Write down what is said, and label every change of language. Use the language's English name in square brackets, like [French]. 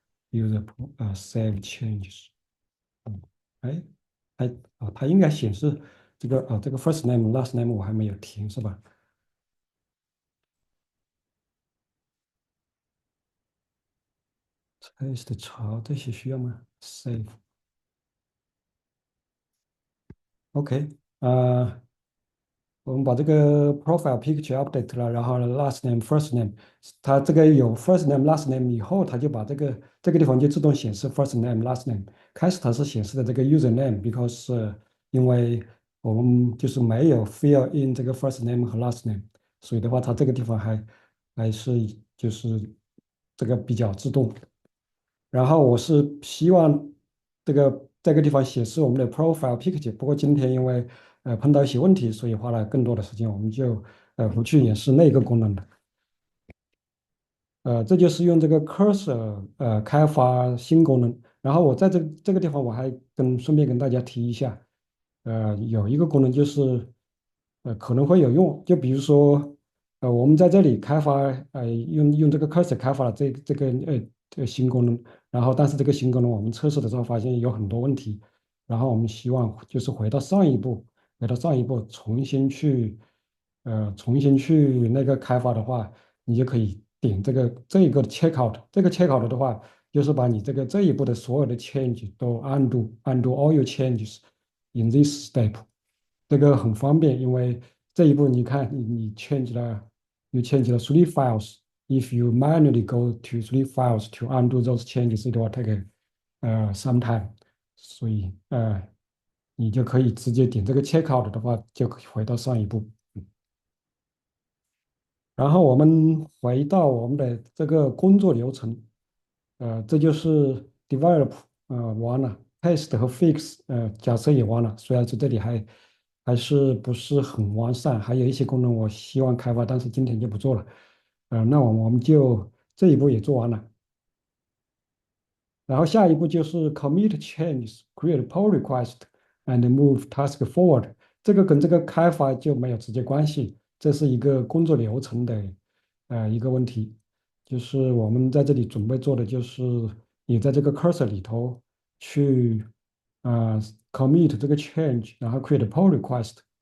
[English] User save changes。 [Chinese] 嗯，哎，它应该显示这个 first name last name 我还没有停是吧？test 查这些需要吗？save OK。我们把这个 profile picture update 了，然后 last name first name，它这个有 first name last name 以后，它就把这个地方就自动显示 first name last name。开始它是显示的这个 user name，because 因为我们就是没有 fill in 这个 first name 和 last name，所以的话，它这个地方还是就是这个比较自动。然后我是希望这个地方显示我们的 profile picture，不过今天因为碰到一些问题，所以花了更多的时间，我们就不去演示那个功能了。这就是用这个 cursor 开发新功能。然后我在这个地方我还顺便跟大家提一下，有一个功能就是可能会有用，就比如说我们在这里开发用这个 cursor 开发了这个新功能。然后但是这个新功能我们测试的时候发现有很多问题。然后我们希望就是回到上一步重新去那个开发的话，你就可以点这个 checkout。这个 checkout 的话，就是把你这一步的所有的 change 都 [English] undo all your changes in this step。 [Chinese] 这个很方便，因为这一步你看你 change 了 three files。 [English] If you manually go to three files to undo those changes, it will take some time。 [Chinese] 所以你就可以直接点这个 checkout 的话，就可以回到上一步。然后我们回到我们的这个工作流程，这就是 develop 完了，test 和 fix 假设也完了，虽然说这里还是不是很完善，还有一些功能我希望开发，但是今天就不做了。那我们就这一步也做完了。然后下一步就是 [English] commit changes, create pull request and move task forward。 [Chinese] 这个跟这个开发就没有直接关系，这是一个工作流程的一个问题。就是我们在这里准备做的就是你在这个 cursor 里头去呃 commit 这个 change，然后 create pull request。